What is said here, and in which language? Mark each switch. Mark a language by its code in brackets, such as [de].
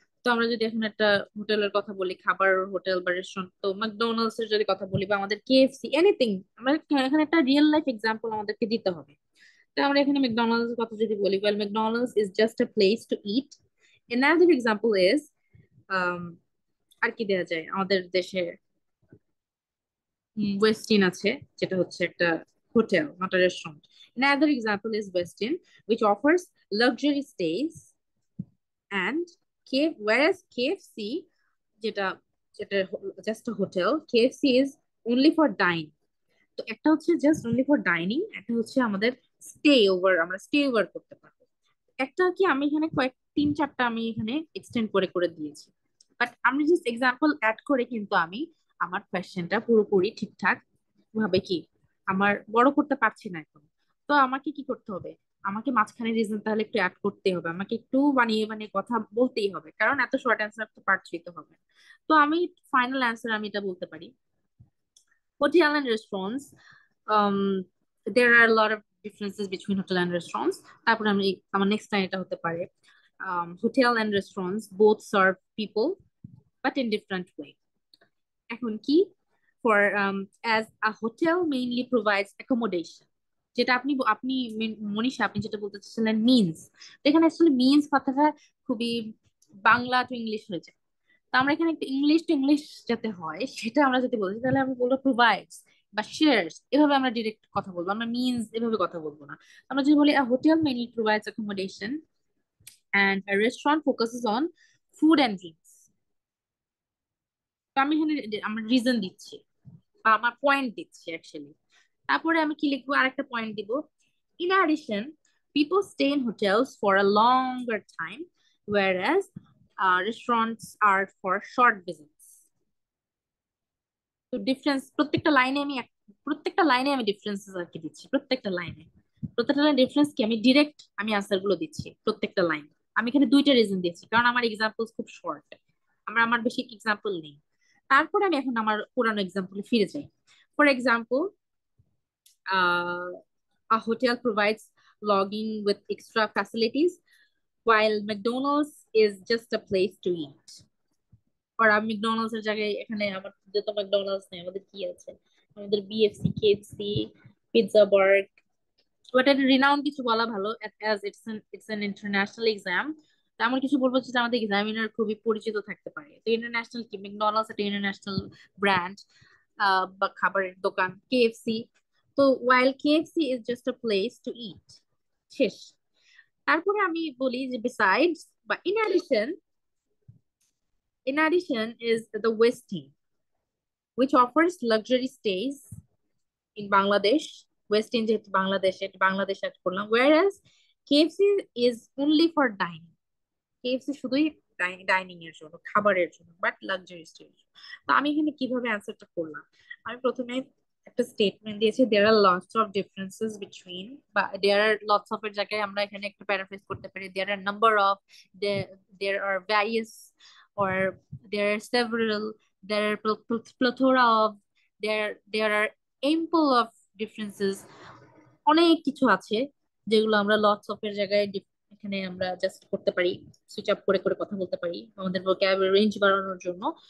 [bn] তো আমরা যদি এখন একটা হোটেলের কথা বলি, খাবার হোটেল বা রেস্টুরেন্ট, তো ম্যাকডোনাল্ডস এর যদি কথা বলি, বা আমাদের কেএফসি, এনিথিং, আমরা এখানে একটা রিয়েল লাইফ এক্সাম্পল আমাদেরকে দিতে হবে। তো আমরা এখানে ম্যাকডোনাল্ডস এর কথা যদি বলি, [en] Well McDonald's is just a place to eat. another example is [bn] আর কি দেওয়া যায়, আমাদের দেশে ওয়েস্টিন আছে, যেটা হচ্ছে একটা hotel, [en] নট a restaurant. Another example is Westin, which offers luxury stays, and whereas KFC, [bn] যেটা যেটা just [en] a hotel, KFC is only for dine. [bn] তো একটা হচ্ছে জাস্ট অনলি ফর ডাইনিং, একটা হচ্ছে আমাদের স্টে ওভার, আমরা স্টে ওভার করতে পারবো। একটা কি আমি এখানে তিন চারটা আমি এখানে এক্সটেন্ড করে করে দিয়েছি, বাট আমি জাস্ট এক্সাম্পল অ্যাড করে কিন্তু আমি আমার কোয়েশ্চেনটা পুরোপুরি ঠিকঠাক ভাবে কি আমার বড় করতে পারছি না এখন। তো আমাকে কি করতে হবে, আমাকে মাঝখানে রিজন তাহলে একটু অ্যাড করতে হবে, আমাকে একটু বানিয়ে বানিয়ে কথা বলতেই হবে, কারণ এত শর্ট অ্যান্সার তো পারছি তো হবে। তো আমি ফাইনাল অ্যান্সার আমি এটা বলতে পারি, [en] hotel and restaurants, there are a lot of differences between hotel and restaurants। [bn] তারপর আমি আমার নেক্সট লাইন এটা হতে পারে, [en] hotel and restaurants both serve people but in different way। [bn] এখন কি, [en] for as a hotel mainly provides accommodation, [bn] যেটা আপনি মনীষা আপনি যেটা বলতে চাচ্ছিলেন মিনস, তো এখানে অ্যাকচুয়ালি মিনস কথাটা খুবই বাংলা টু ইংলিশ হয়ে যায়। তো আমরা এখানে একটু ইংলিশ টু ইংলিশ যাতে হয় সেটা আমরা যদি বলছি তাহলে আমরা বলবো প্রোভাইডস বা শেয়ারস, এভাবে আমরা ডিরেক্ট কথা বলবো, আমরা মিনস এভাবে কথা বলবো না। আমরা যদি বলি [en] hotel mainly provides accommodation and a restaurant focuses on food and drinks, [bn] তো আমি এখানে আমার রিজন দিচ্ছি বা আমার পয়েন্ট দিচ্ছি অ্যাকচুয়ালি। তারপরে আমি কি লিখবো, আরেকটা পয়েন্ট দিব। [en] In addition, people stay in hotels for a longer time, whereas restaurants are for short visits. [bn] তো ডিফারেন্স প্রত্যেকটা লাইনে আমি ডিফারেন্সেস আর কি দিচ্ছি, প্রত্যেকটা লাইন ডিফারেন্স কি আমি ডিরেক্ট আমি আনসার গুলো দিচ্ছি প্রত্যেকটা লাইন। আমি এখানে দুইটা রিজন দিচ্ছি কারণ আমার এক্সাম্পল খুব শর্ট, আমার বেশি এক্সাম্পল নেই। তারপরে আমি এখন আমার পুরানো এক্সাম্পলে ফিরে যাই। [en] For example, a hotel provides lodging with extra facilities while McDonald's is just a place to eat. [bn] আর আমি ম্যাকডোনাল্ডস এর জায়গায় এখানে আমার যত ম্যাকডোনাল্ডস নেই, আমাদের কি আছে, আমাদের বিএফসি, কেএফসি, পিৎজা বার্গ, বাট এটা রিনাউন্ড কিছু বলা ভালো [en] As it's an international exam. [bn] তো আমার কিছু বলবো যে আমাদের এক্সামিনার খুবই পরিচিত থাকতে পারে। তো ইন্টারন্যাশনাল কি, ম্যাকডোনাল্ডস একটা ইন্টারন্যাশনাল ব্র্যান্ড বা খাবারের দোকান। [en] KFC, তো while KFC is just a place to eat, [bn] শেষ। তারপরে আমি বলি যে বিসাইডস বা [en] in addition is the Westin, which offers luxury stays in Bangladesh. Westin [bn] যেহেতু বাংলাদেশে, বাংলাদেশ অ্যাড করলাম, [en] whereas KFC is only for dining. [bn] KFC শুধুই ডাইনিং এর জন্য, খাবারের জন্য, বাট লাক্সারি স্টে। তো আমি এখানে কিভাবে অ্যান্সারটা করলাম, আমি প্রথমে একটা স্টেটমেন্ট দিয়েছি [en] there are lots of differences between, [bn] বা [en] there are lots of [bn] এর জায়গায় আমরা এখানে একটা প্যারাফ্রেজ করতে পারি [en] there are number of, there are various, or there are several, there are plethora of, there are ample of differences, [bn] অনেক কিছু আছে যেগুলো আমরা লটস অফ এর জায়গায় এখানে আমরা জাস্ট করতে পারি, সুইচ আপ করে করে কথা বলতে পারি আমাদের ভোকাবুলারি রেঞ্জ বাড়ানোর জন্য।